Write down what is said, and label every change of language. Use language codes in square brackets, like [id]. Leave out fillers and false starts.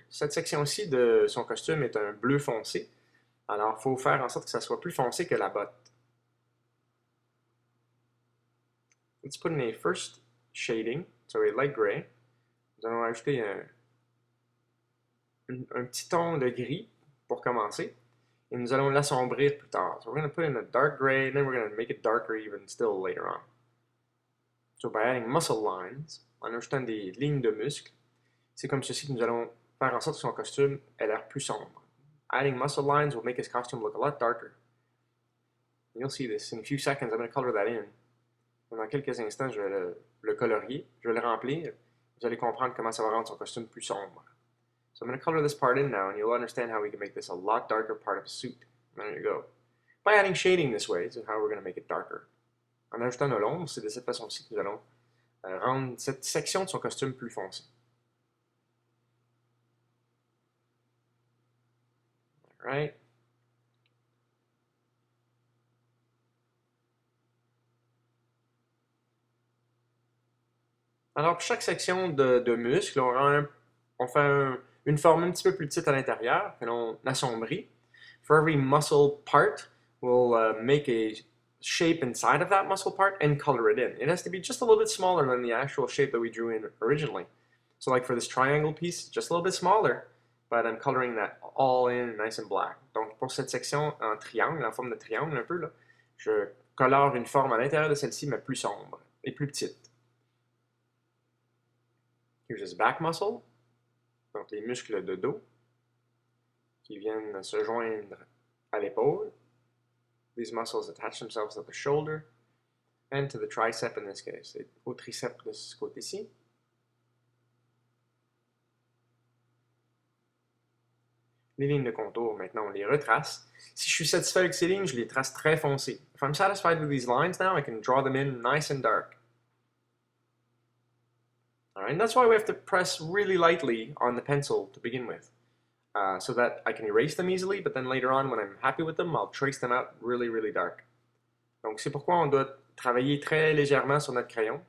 [fr] Cette section-ci de son costume est un bleu foncé. Alors, il faut faire en sorte que ça soit plus foncé que la botte. [en] Let's put in a first shading, so a light gray. [fr] Nous allons ajouter un petit ton de gris pour commencer. Et nous allons l'assombrir plus tard. [en] So we're going to put in a dark gray, and then we're going to make it darker even still later on. So by adding muscle lines, en ajoutant des lignes de muscles, c'est comme ceci que nous allons faire en sorte que son costume ait l'air plus sombre. Adding muscle lines will make his costume look a lot darker. And you'll see this in a few seconds. I'm going to color that in. [fr] Dans quelques instants, je vais le colorier, je vais le remplir. Vous allez comprendre comment ça va rendre son costume plus sombre. [en] So I'm going to color this part in now, and you'll understand how we can make this a lot darker part of a suit. There you go. By adding shading this way, is how we're going to make it darker. [fr] En ajoutant de l'ombre, c'est de cette façon-ci que nous allons rendre cette section de son costume plus foncé. [en] Alright. [fr] Alors, pour chaque section de muscle, on fait une forme un petit peu plus petite à l'intérieur, que l'on assombrit. [en] For every muscle part, we'll make a shape inside of that muscle part and color it in. It has to be just a little bit smaller than the actual shape that we drew in originally. So like for this triangle piece, just a little bit smaller, but I'm coloring that all in nice and black. [fr] Donc pour cette section en triangle, en forme de triangle un peu, là, je colore une forme à l'intérieur de celle-ci, mais plus sombre et plus petite. [en] Here's his back muscle, [fr] donc les muscles de dos qui viennent se joindre à l'épaule. [en] These muscles attach themselves to the shoulder and to the tricep in this case, [fr] et au triceps de ce côté-ci. Les lignes de contour, maintenant, on les retrace. Si je suis satisfait avec ces lignes, je les trace très foncées. [en] If I'm satisfied with these lines now, I can draw them in nice and dark. Alright, and that's why we have to press really lightly on the pencil to begin with. So that I can erase them easily, but then later on, when I'm happy with them, I'll trace them out really, really dark. [fr] Donc c'est pourquoi on doit travailler très légèrement sur notre crayon.